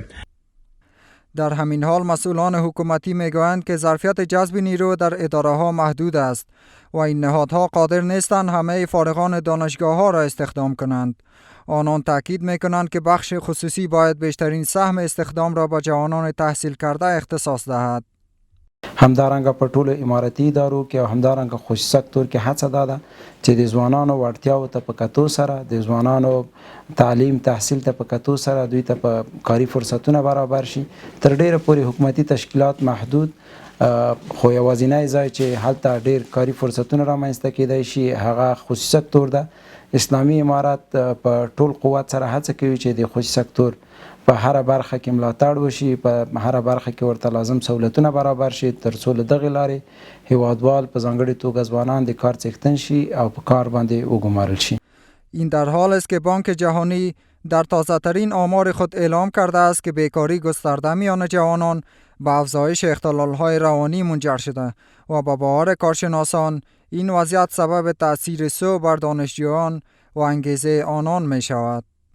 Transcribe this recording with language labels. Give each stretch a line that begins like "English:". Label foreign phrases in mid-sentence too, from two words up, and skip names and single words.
Persian: در همین حال مسئولان حکومتی میگویند که ظرفیت جذب نیرو در اداره‌ها محدود است و این نهادها قادر نیستند همه فارغان دانشگاه‌ها را استخدام کنند. آنان تاکید میکنند که بخش خصوصی باید بیشترین سهم استخدام را به جوانان تحصیل کرده اختصاص دهد.
Pashto: همدارنګه په ټولو اماراتي ادارو کې او همدارنګه خصوصي سکتور کې هڅه ده چې د ځوانانو وړتیاو ته په کتو سره د ځوانانو تعلیم تحصیل ته په کتو سره دوی ته په کاري فرصتونه برابر شي. تر ډیره پورې حکومتي تشکیلات محدود خو یوازینی ځای چې هلته ډیر کاري فرصتونه رامنځته کېدای شي هغه خصوصي سکتور ده. اسلامي امارات په ټول قوت سره هڅه کوي چې د خصوصي سکتور په هر برخه کې ملاتړ وشي، په هر برخه کې ورته لازم سہولتونه برابر شي تر څو له دغې لارې هیوادوال په ځانګړې توګه ځوانان د کار څښتن شي او په کار باندې وګمارل شي.
Persian: این در حال است که بانک جهانی در تازه ترین آمار خود اعلام کرده است که بیکاری گسترده میان جوانان به افزایش اختلال‌های روانی منجر شده و با باور کارشناسان این وضعیت سبب تأثیر سوء بر دانشجویان و انگیزه آنان می شود.